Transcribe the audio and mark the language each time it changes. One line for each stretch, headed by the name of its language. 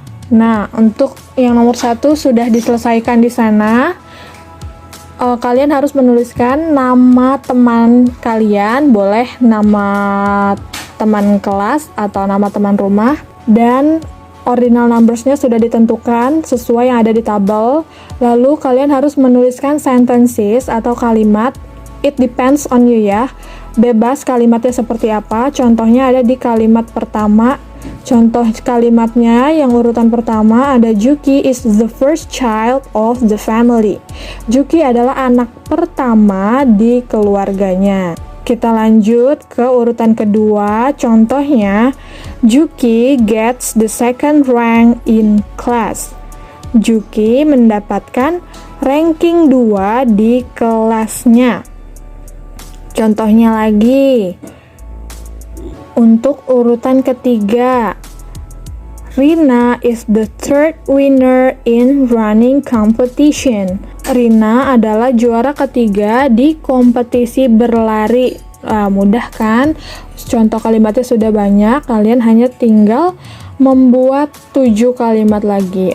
Indonesian: Nah, untuk yang nomor 1 sudah diselesaikan di sana. Kalian harus menuliskan nama teman kalian, boleh nama teman kelas atau nama teman rumah, dan ordinal numbersnya sudah ditentukan sesuai yang ada di tabel. Lalu kalian harus menuliskan sentences atau kalimat.
English: It depends on you
Indonesian: ya. Bebas kalimatnya seperti apa. Contohnya ada di kalimat pertama. Contoh kalimatnya yang urutan pertama ada
English: Juki is the first child of the family.
Indonesian: Juki adalah anak pertama di keluarganya. Kita lanjut ke urutan kedua. Contohnya,
English: Juki gets the second rank in class.
Indonesian: Juki mendapatkan ranking 2 di kelasnya. Contohnya lagi, untuk urutan ketiga,
English: Rina is the third winner in running competition.
Indonesian: Rina adalah juara ketiga di kompetisi berlari. Mudah kan? Contoh kalimatnya sudah banyak, kalian hanya tinggal membuat 7 kalimat lagi.